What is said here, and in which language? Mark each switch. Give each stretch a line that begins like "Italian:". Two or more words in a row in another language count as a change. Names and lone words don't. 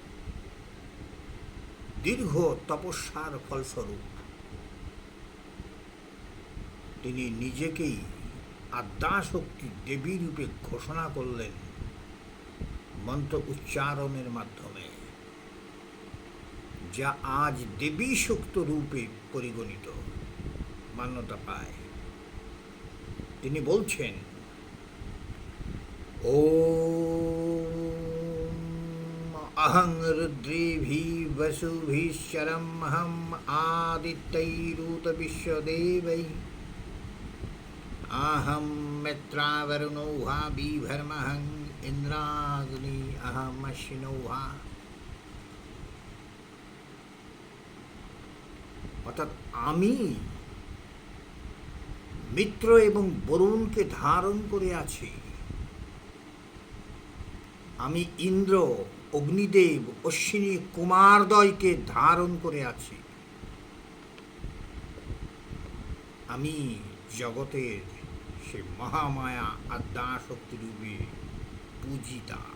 Bangla: দীর্ঘ তপস্যার ফলস্বরূপ তিনি নিজেকেই আদ্যাশক্তি দেবী রূপে ঘোষণা করলেন মন্ত্র উচ্চারণের মাধ্যমে, যা আজ দেবী সূক্ত রূপে পরিগণিত মান্যতা পায়। তিনি বলছেন,
Sanskrit: ওম অহং রুদ্রেভি বসুভিশ্চরমহম আদিত্যৈরূত বিশ্বদেবৈ अहं मित्रावरुणो वा बिभर्महं इंद्राग्नि अहम अश्विनो वा।
Bangla: অর্থাৎ আমি মিত্র এবং বরুণকে ধারণ করে আছি, আমি ইন্দ্র, অগ্নিদেব, অশ্বিনী কুমারদ্বয়কে ধারণ করে আছি, আমি জগতের সে মহামায়া আদ্যাশক্তিরূপে পূজিতা।